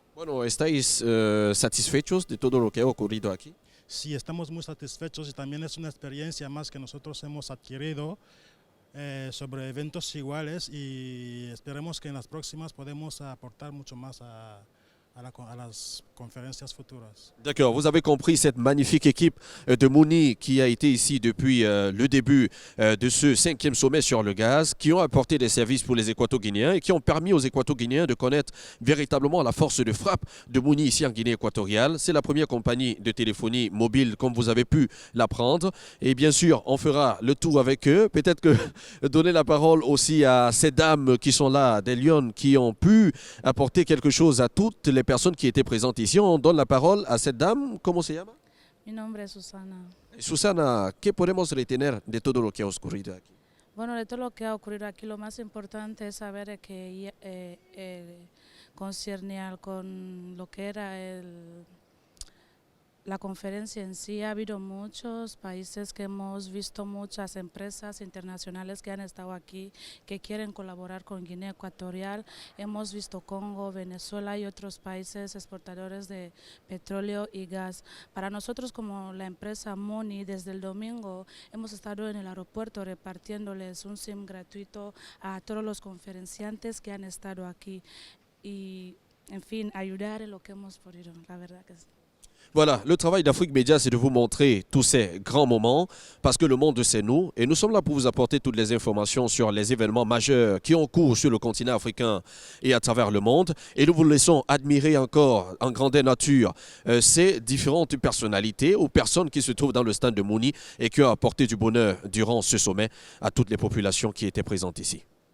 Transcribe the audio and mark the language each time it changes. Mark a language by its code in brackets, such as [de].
[es] Bueno, ¿estáis satisfechos de todo lo que ha ocurrido aquí? Sí, estamos muy satisfechos y también es una experiencia más que nosotros hemos adquirido sobre eventos iguales y esperemos que en las próximas podemos aportar mucho más a las conférences futuras. [fr] D'accord, vous avez compris cette magnifique équipe de Mouni qui a été ici depuis le début de ce 5e sommet sur le gaz, qui ont apporté des services pour les Équato-Guinéens et qui ont permis aux Équato-Guinéens de connaître véritablement la force de frappe de Mouni ici en Guinée équatoriale. C'est la première compagnie de téléphonie mobile comme vous avez pu l'apprendre. Et bien sûr, on fera le tour avec eux. Peut-être que donner la parole aussi à ces dames qui sont là, des lionnes qui ont pu apporter quelque chose à toutes les personnes qui étaient présentes ici. On donne la parole a cette dame. [es] ¿Cómo se llama? Mi nombre es Susana. Susana, ¿qué podemos retener de todo lo que ha ocurrido aquí? Bueno, de todo lo que ha ocurrido aquí, lo más importante es saber que concierne con lo que era la conferencia en sí. Ha habido muchos países que hemos visto, muchas empresas internacionales que han estado aquí, que quieren colaborar con Guinea Ecuatorial. Hemos visto Congo, Venezuela y otros países exportadores de petróleo y gas. Para nosotros como la empresa Mouni, desde el domingo hemos estado en el aeropuerto repartiéndoles un SIM gratuito a todos los conferenciantes que han estado aquí y, en fin, ayudar en lo que hemos podido, la verdad que sí. [fr] Voilà, le travail d'Afrique Média, c'est de vous montrer tous ces grands moments parce que le monde, c'est nous. Et nous sommes là pour vous apporter toutes les informations sur les événements majeurs qui ont cours sur le continent africain et à travers le monde. Et nous vous laissons admirer encore en grandeur nature ces différentes personnalités ou personnes qui se trouvent dans le stand de Mouni et qui ont apporté du bonheur durant ce sommet à toutes les populations qui étaient présentes ici.